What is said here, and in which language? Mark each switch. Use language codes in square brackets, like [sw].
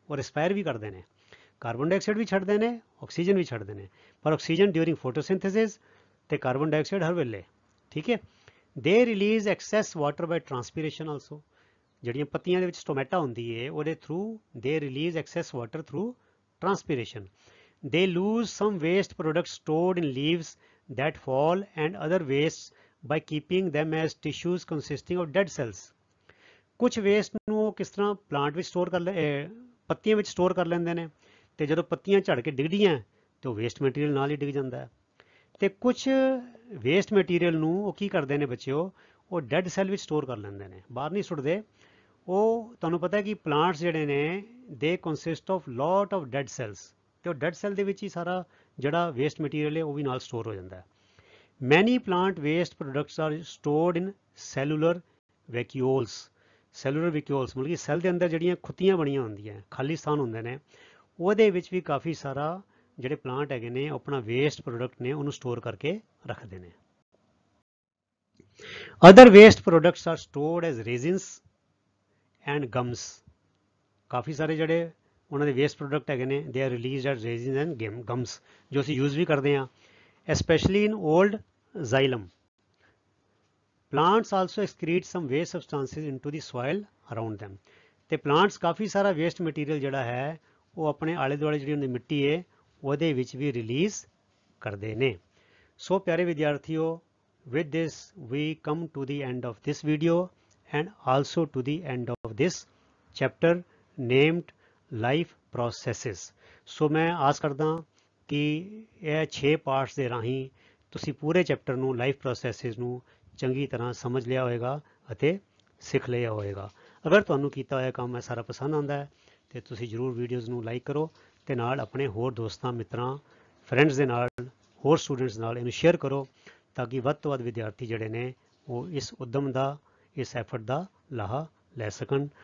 [pa] ਉਹ ਰਿਸਪਾਇਰ ਵੀ ਕਰਦੇ ਨੇ, ਕਾਰਬਨ ਡਾਈਆਕਸਾਈਡ ਵੀ ਛੱਡਦੇ ਨੇ, ਆਕਸੀਜਨ ਵੀ ਛੱਡਦੇ ਨੇ, ਪਰ ਆਕਸੀਜਨ ਡਿਊਰਿੰਗ ਫੋਟੋਸਿੰਥੇਸਿਸ ਤੇ ਕਾਰਬਨ ਡਾਈਆਕਸਾਈਡ ਹਰ ਵੇਲੇ. ਠੀਕ ਹੈ. [en] They release excess water by transpiration also. [pa] ਜਿਹੜੀਆਂ ਪੱਤੀਆਂ ਦੇ ਵਿੱਚ ਸਟੋਮੈਟਾ ਹੁੰਦੀ ਹੈ ਉਹਦੇ [en] Through they release excess water through transpiration. They lose some waste product stored in leaves that fall and other wastes by keeping them as tissues consisting of dead cells. [pa] ਕੁਝ ਵੇਸਟ ਨੂੰ ਉਹ ਕਿਸ ਤਰ੍ਹਾਂ ਪਲਾਂਟ ਵਿੱਚ ਸਟੋਰ ਕਰ ਪੱਤੀਆਂ ਵਿੱਚ ਸਟੋਰ ਕਰ ਲੈਂਦੇ ਨੇ, ਤੇ ਜਦੋਂ ਪੱਤੀਆਂ ਝੜ ਕੇ ਡਿੱਗਦੀਆਂ ਤੇ ਉਹ ਵੇਸਟ ਮਟੀਰੀਅਲ ਨਾਲ ਹੀ ਡਿੱਗ ਜਾਂਦਾ ਹੈ. ਤੇ ਕੁਝ ਵੇਸਟ ਮਟੀਰੀਅਲ ਨੂੰ ਉਹ ਕੀ ਕਰਦੇ ਨੇ ਬੱਚਿਓ, ਉਹ ਡੈਡ ਸੈੱਲ ਵਿੱਚ ਸਟੋਰ ਕਰ ਲੈਂਦੇ ਨੇ, ਬਾਹਰ ਨਹੀਂ ਸੁੱਟਦੇ. ਉਹ ਤੁਹਾਨੂੰ ਪਤਾ ਹੈ ਕਿ ਪਲਾਂਟਸ ਜਿਹੜੇ ਨੇ [en] they consist of lot of dead cells, [pa] ਤੇ ਉਹ ਡੈਡ ਸੈੱਲ ਦੇ ਵਿੱਚ ਹੀ ਸਾਰਾ ਜਿਹੜਾ ਵੇਸਟ ਮਟੀਰੀਅਲ ਹੈ ਉਹ ਵੀ ਨਾਲ ਸਟੋਰ ਹੋ ਜਾਂਦਾ ਹੈ. [en] Many plant waste products are stored in cellular vacuoles. [pa] ਸੈਲੂਲਰ ਵੈਕਿਊਲਸ ਮਤਲਬ ਕਿ ਸੈੱਲ ਦੇ ਅੰਦਰ ਜਿਹੜੀਆਂ ਖੁੱਤੀਆਂ ਬਣੀਆਂ ਹੁੰਦੀਆਂ, ਖਾਲੀ ਸਥਾਨ ਹੁੰਦੇ ਨੇ, ਉਹਦੇ ਵਿੱਚ ਵੀ ਕਾਫੀ ਸਾਰਾ ਜਿਹੜੇ ਪਲਾਂਟ ਹੈਗੇ ਨੇ ਆਪਣਾ ਵੇਸਟ ਪ੍ਰੋਡਕਟ ਨੇ ਉਹਨੂੰ ਸਟੋਰ ਕਰਕੇ ਰੱਖਦੇ ਨੇ. [en] Other waste products are stored as resins and gums. [pa] ਕਾਫੀ ਸਾਰੇ ਜਿਹੜੇ ਉਹਨਾਂ ਦੇ ਵੇਸਟ ਪ੍ਰੋਡਕਟ ਹੈਗੇ ਨੇ [en] they are released as resins and gums, [pa] ਜੋ ਅਸੀਂ ਯੂਜ਼ ਵੀ ਕਰਦੇ ਹਾਂ, [en] especially in old xylem. Plants also excrete some waste substances into the soil around them. [pa] ਤੇ plants ਕਾਫੀ ਸਾਰਾ ਵੇਸਟ ਮਟੀਰੀਅਲ ਜਿਹੜਾ ਹੈ ਉਹ ਆਪਣੇ ਆਲੇ ਦੁਆਲੇ ਜਿਹੜੀ ਉਹਦੀ ਮਿੱਟੀ ਹੈ ਉਹਦੇ ਵਿੱਚ ਵੀ ਰਿਲੀਜ਼ ਕਰਦੇ ਨੇ. ਸੋ ਪਿਆਰੇ ਵਿਦਿਆਰਥੀਓ, [en] with this we come to the end of this video and also to the end of this chapter named life processes. [pa] ਸੋ ਮੈਂ ਆਸ ਕਰਦਾ ਕਿ ਇਹ 6 ਪਾਰਟਸ ਦੇ ਰਾਹੀਂ ਤੁਸੀਂ ਪੂਰੇ ਚੈਪਟਰ ਨੂੰ ਲਾਈਫ ਪ੍ਰੋਸੈਸਿਸ ਨੂੰ ਚੰਗੀ ਤਰ੍ਹਾਂ ਸਮਝ ਲਿਆ ਹੋਵੇਗਾ ਅਤੇ ਸਿੱਖ ਲਿਆ ਹੋਵੇਗਾ. ਅਗਰ ਤੁਹਾਨੂੰ ਕੀਤਾ ਹੋਇਆ ਕੰਮ ਇਹ ਸਾਰਾ ਪਸੰਦ ਆਉਂਦਾ ਹੈ ਤੇ ਤੁਸੀਂ ਜ਼ਰੂਰ ਵੀਡੀਓਜ਼ ਨੂੰ ਲਾਈਕ ਕਰੋ ਤੇ ਨਾਲ ਆਪਣੇ ਹੋਰ ਦੋਸਤਾਂ, ਮਿੱਤਰਾਂ, ਫਰੈਂਡਸ ਦੇ ਨਾਲ, ਹੋਰ ਸਟੂਡੈਂਟਸ ਨਾਲ ਇਹਨੂੰ ਸ਼ੇਅਰ ਕਰੋ ਤਾਂ ਕਿ ਵੱਧ ਤੋਂ ਵੱਧ ਵਿਦਿਆਰਥੀ ਜਿਹੜੇ ਨੇ ਉਹ ਇਸ ਉੱਦਮ ਦਾ, ਇਸ ਐਫਰਟ ਦਾ ਲਾਹਾ ਲੈ ਸਕਣ.